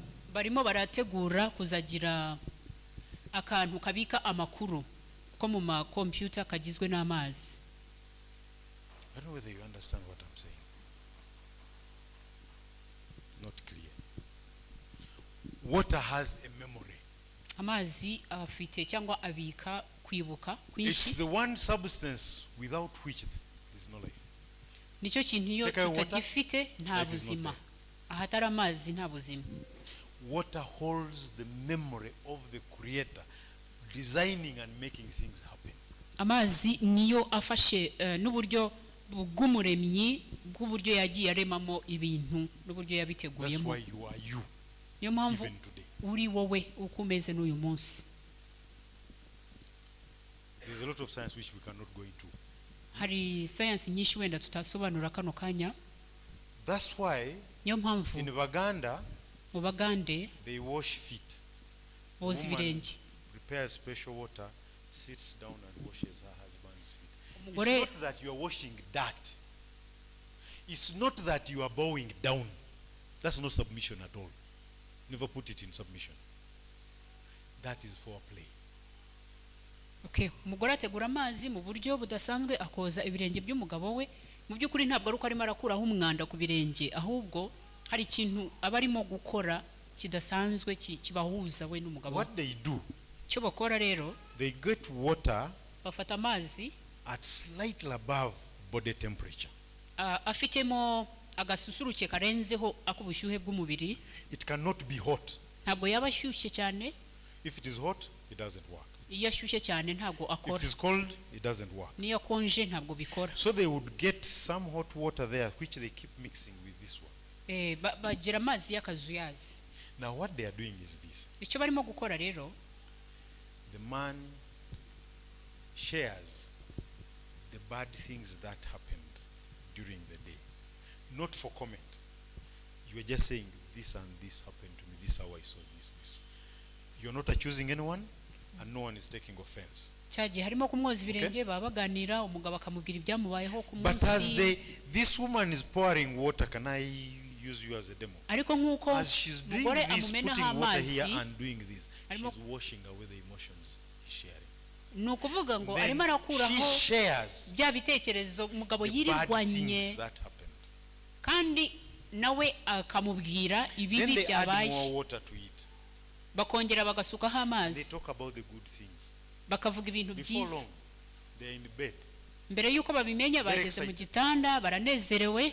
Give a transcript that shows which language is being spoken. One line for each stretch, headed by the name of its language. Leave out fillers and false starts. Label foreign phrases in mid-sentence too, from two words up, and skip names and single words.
Kinyarwanda: Barimo barategura kuzagira akantu kabika amakuru ko mu ma computer kagizwe n'amazi.
English: I don't know whether you understand what I'm saying. Not clear. Water has a memory.
Kinyarwanda: Amazi afite cyangwa abika kwibuka
English: It's
Kinyarwanda: kwinshi.
English: the one substance without which there's no life.
Kinyarwanda: Nicyo kintu iyo
English: Take away water,
Kinyarwanda: tutagifite nta
English: life is not
Kinyarwanda: buzima.
English: there.
Kinyarwanda: Ahatari amazi nta buzima.
English: Water holds the memory of the Creator designing and making things happen.
Kinyarwanda: amazi niyo afashe n'uburyo bw'umuremyi bw'uburyo yagiye aremamo ibintu n'uburyo
English: That's
Kinyarwanda: yabiteguyemo.
English: why you are you
Kinyarwanda: Niyo mpamvu
English: even today.
Kinyarwanda: uri wowe ukomeze n'uyu munsi.
English: There's a lot of science which we cannot go into.
Kinyarwanda: Hari science nyinshi wenda tutasobanura kano kanya.
English: That's why
Kinyarwanda: Niyo mpamvu
English: in Baganda
Kinyarwanda: mu Bagande
English: they wash feet.
Kinyarwanda: boza
English: Woman
Kinyarwanda: ibirenge.
English: prepares special water, sits down and washes her husband's feet.
Kinyarwanda: Umugore
English: It's not that you are washing dirt. It's not that you are bowing down. That's not submission at all. Never put it in submission. That is foreplay.
Kinyarwanda: Okay, umugore ategura amazi mu buryo budasanzwe akoza ibirenge by'umugabo we. Mu by'ukuri ntabwo ari uko arimo arakuraho umwanda ku birenge, ahubwo hari ikintu abarimo gukora kidasanzwe kibahuza we n'umugabo.
English: What they do,
Kinyarwanda: Cyo bakora rero
English: they get water
Kinyarwanda: bafata amazi
English: at slightly above body temperature.
Kinyarwanda: afitemo agasusuruke karenzeho akubushyuhe bw'umubiri.
English: It cannot be hot.
Kinyarwanda: Ntabwo yaba ashyushye cyane.
English: If it is hot, it doesn't work.
Kinyarwanda: Iyo ashyushye cyane ntabwo
English: If
Kinyarwanda: akora.
English: it is cold, it doesn't work.
Kinyarwanda: Niyo akonje ntabwo bikora.
English: So they would get some hot water there, which they keep mixing with this one.
Kinyarwanda: Bagira amazi y'akazuyazi.
English: Now what they are doing is this.
Kinyarwanda: Icyo barimo gukora rero,
English: The man shares the bad things that happened during the day. Not for comment. You are just saying, this and this happened to me, this is how I saw this. You're not accusing anyone, and no one is taking offense.
Kinyarwanda: cyagiye harimo kumwoza ibirenge baba baganira umugabo akamubwira ibyamubayeho ku
English: But as
Kinyarwanda: munsi.
English: this woman is pouring water, can I use you as a demo?
Kinyarwanda: Ariko nk'uko
English: As she's doing
Kinyarwanda: umugore
English: this,
Kinyarwanda: amumenaho
English: putting water here
Kinyarwanda: amazi,
English: and doing this,
Kinyarwanda: Arimo-
English: she's washing away the emotions he's sharing.
Kinyarwanda: ni ukuvuga ngo
English: Then
Kinyarwanda: arimo
English: she
Kinyarwanda: arakuraho
English: shares
Kinyarwanda: bya bitekerezo umugabo
English: the bad
Kinyarwanda: yirirwanye,
English: things that happened.
Kinyarwanda: kandi nawe akamubwira
English: Then
Kinyarwanda: ibibi
English: they add more
Kinyarwanda: byabaye,
English: water to it.
Kinyarwanda: bakongera bagasukaho
English: They
Kinyarwanda: amazi,
English: talk about the good things.
Kinyarwanda: bakavuga ibintu
English: Before
Kinyarwanda: byiza.
English: long, they're in bed,
Kinyarwanda: Mbere y'uko babimenya
English: Very
Kinyarwanda: bageze mu
English: excited.
Kinyarwanda: gitanda baranezerewe,